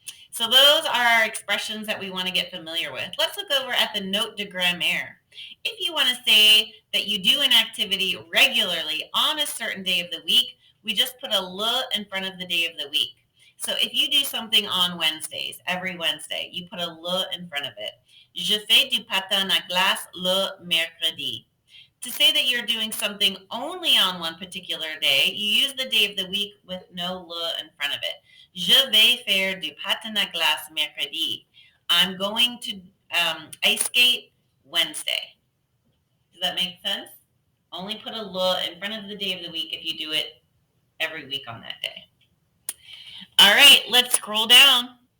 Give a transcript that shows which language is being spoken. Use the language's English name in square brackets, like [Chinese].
[English] So those are our expressions that we want to get familiar with. Let's look over at the note de grammaire. If you want to say that you do an activity regularly on a certain day of the week, we just put a le in front of the day of the week. So if you do something on Wednesdays, every Wednesday, you put a le in front of it. [French] Je fais du patin à glace le mercredi. [English] To say that you're doing something only on one particular day, you use the day of the week with no le in front of it. [French] Je vais faire du patin à glace mercredi. [English] I'm going to ice skate Wednesday. Does that make sense? Only put a le in front of the day of the week if you do it every week on that day. All right, let's scroll down.